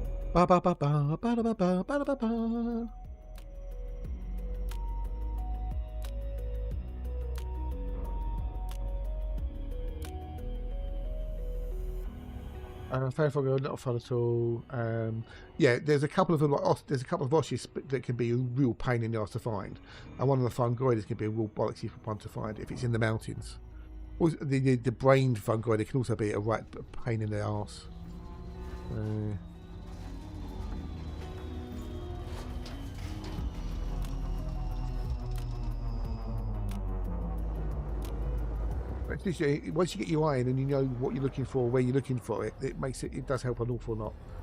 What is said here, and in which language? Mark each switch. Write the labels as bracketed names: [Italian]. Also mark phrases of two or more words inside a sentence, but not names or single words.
[English] Ba ba ba ba ba ba ba ba ba ba. Fairfog are not fun at all. Yeah, there's a couple of them. There's a couple of oshes that can be a real pain in the ass to find, and one of the fungoids can be a real bollocksy one to find if it's in the mountains. Or the brained fungoid, it can also be a right pain in the ass. Once you get your eye in and you know what you're looking for, where you're looking for it, it does help an awful lot.